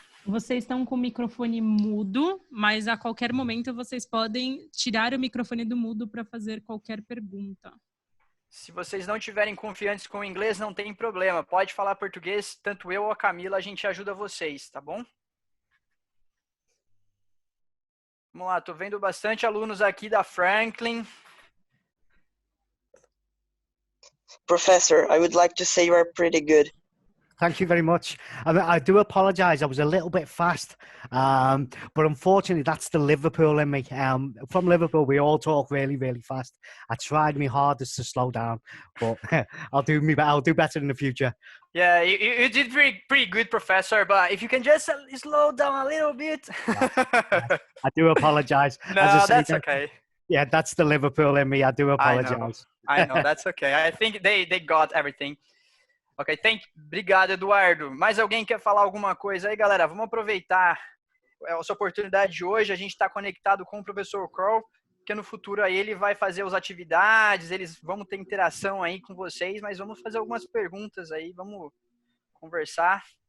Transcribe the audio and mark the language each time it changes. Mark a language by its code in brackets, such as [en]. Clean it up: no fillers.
[pt] Vocês estão com o microfone mudo, mas a qualquer momento vocês podem tirar o microfone do mudo para fazer qualquer pergunta. Se vocês não tiverem confiantes com o inglês, não tem problema. Pode falar português, tanto eu ou a Camila, a gente ajuda vocês, tá bom? Vamos lá, tô vendo bastante alunos aqui da Franklin. [en] Professor, I would like to say you are pretty good. Thank you very much. I do apologise. I was a little bit fast, but unfortunately, that's the Liverpool in me. From Liverpool, we all talk really, really fast. I tried my hardest to slow down, but I'll do better in the future. Yeah, you did pretty good, Professor. But if you can just slow down a little bit. I do apologise. No, that's okay. Yeah, that's the Liverpool in me. I do apologise. I know, that's okay. I think they got everything. [pt] Ok, obrigado, Eduardo. Mais alguém quer falar alguma coisa aí, galera? Vamos aproveitar essa oportunidade de hoje. A gente está conectado com o professor Carl, porque no futuro aí ele vai fazer as atividades, vamos ter interação aí com vocês, mas vamos fazer algumas perguntas aí, vamos conversar.